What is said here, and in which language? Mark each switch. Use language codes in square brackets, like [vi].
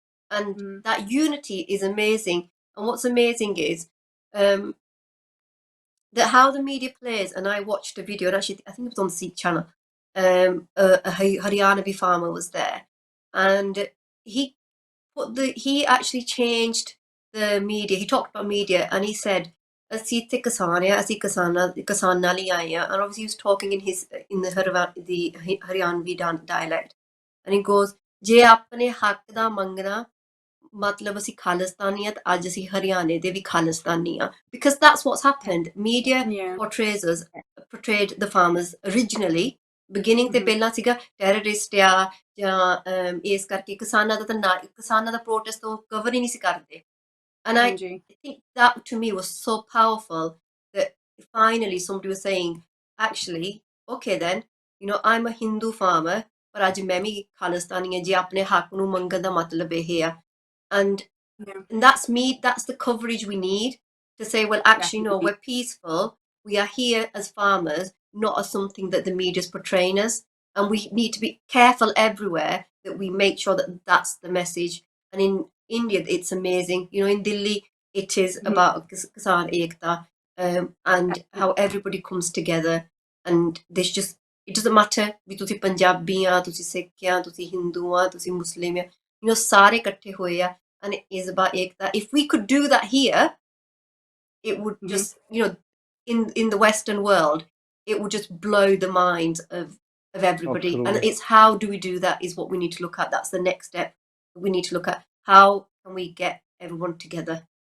[en] And that unity is amazing. And what's amazing is that how the media plays. And I watched a video, and actually I think it was on the SIKH channel. A Haryanavi farmer was there, and he actually changed the media. He talked about media, and he said, [pa] "ਅਸੀਂ ਇੱਥੇ ਕਿਸਾਨ ਆ, ਅਸੀਂ ਕਿਸਾਨ ਨਾਲ ਹੀ ਆਏ ਆ." [en] And obviously he was talking in the Haryanvi dialect, and he goes, [pa] "ਜੇ ਆਪਣੇ ਹੱਕ ਦਾ ਮੰਗਣਾ ਮਤਲਬ ਅਸੀਂ ਖਾਲਿਸਤਾਨੀ ਆ, ਤਾਂ ਅੱਜ ਅਸੀਂ ਹਰਿਆਣੇ ਦੇ ਵੀ ਖਾਲਿਸਤਾਨੀ ਆ." [en] Because that's what's happened. Media portrayed the farmers originally. [pa] Beginning ਤੇ ਪਹਿਲਾਂ ਸੀਗਾ ਟੈਰਰਿਸਟ ਆ ਜਾਂ ਇਸ ਕਰਕੇ ਕਿਸਾਨਾਂ ਦਾ ਪ੍ਰੋਟੈਸਟ ਤੋਂ ਕਵਰ ਹੀ ਨਹੀਂ ਸੀ ਕਰਦੇ. [en] And I think that to me was so powerful that finally somebody was saying, actually, okay then, I'm a Hindu farmer, [pa] ਪਰ ਅੱਜ ਮੈਂ ਵੀ ਖਾਲਿਸਤਾਨੀ ਹਾਂ ਜੇ ਆਪਣੇ ਹੱਕ ਨੂੰ ਮੰਗਣ ਦਾ ਮਤਲਬ ਇਹ ਆ. [en] And that's the coverage we need to say, well, actually, no, we're peaceful. We are here as farmers, not as something that the media is portraying us. And we need to be careful everywhere that we make sure that that's the message. And in India, it's amazing. In Delhi, it is about Kisaan Ekta, and how everybody comes together. And it doesn't matter [pa] ਵੀ ਤੁਸੀਂ ਪੰਜਾਬੀ ਆ, ਤੁਸੀਂ ਸਿੱਖ ਆ, ਤੁਸੀਂ ਹਿੰਦੂ ਆ, ਤੁਸੀਂ ਮੁਸਲਿਮ ਆ, ਸਾਰੇ ਇਕੱਠੇ ਹੋਏ ਆ. [en] And it is about Ekta. If we could do that here, it would just, in the Western world, it would just blow the minds of everybody. Absolutely. And it's how do we do that is what we need to look at. That's the next step. We need to look at how can we get everyone together.